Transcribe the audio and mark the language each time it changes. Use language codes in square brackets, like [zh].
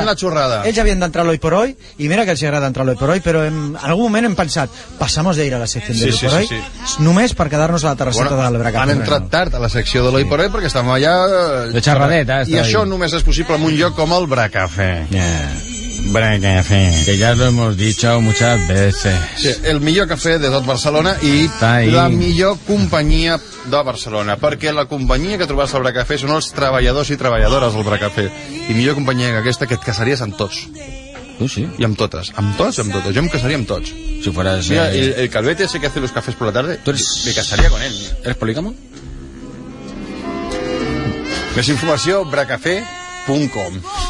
[ca] Petant la xorrada. Ells havien d'entrar l'Hoy por Hoy, i mira que els agrada entrar l'Hoy por Hoy, però en algun moment hem pensat, [es] passamos de ir [ca] a la secció de l'Hoy por Hoy, només per quedar-nos a la terrasseta de l'Ebre. Han entrat tard a la secció de l'Hoy por Hoy, perquè estàvem allà... De xerradeta. I això només és possible en un lloc com el Bracafé. [en] Yeah. [es] que ja lo hemos dicho muchas veces. [ca] Sí, el millor cafè de tot Barcelona i la millor companyia de Barcelona, perquè la companyia que trobaràs al Bracafé són els treballadors i treballadores del Bracafé, i millor companyia que aquesta, que et casaries amb tots. Sí. I amb totes, amb tots i amb totes. Jo em casaria amb tots. [es] Si fueras, mira, el Calvete ese que hace los cafés por la tarde, tu eres... me casaría con él. ¿Eres polígamo? [ca] Més informació, bracafé.com.